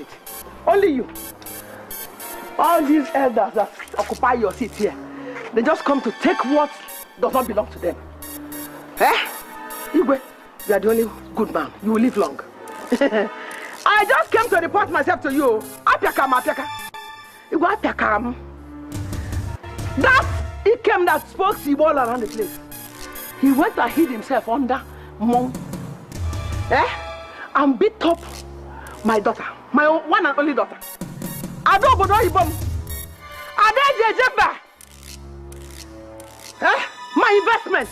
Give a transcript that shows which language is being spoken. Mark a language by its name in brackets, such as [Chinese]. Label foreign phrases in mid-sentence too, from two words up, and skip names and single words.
[English] Only you. All these elders that occupy your seat here, they just come to take what does not belong to them. Igwe, you are the only good man. You will live long. I just came to report myself to you. Apiaka. Igwe, Apiaka. That he came that spoke all around the place. He went and hid himself under Mong. And beat up my daughter, my one and only daughter. I don't know Ibom. My investment.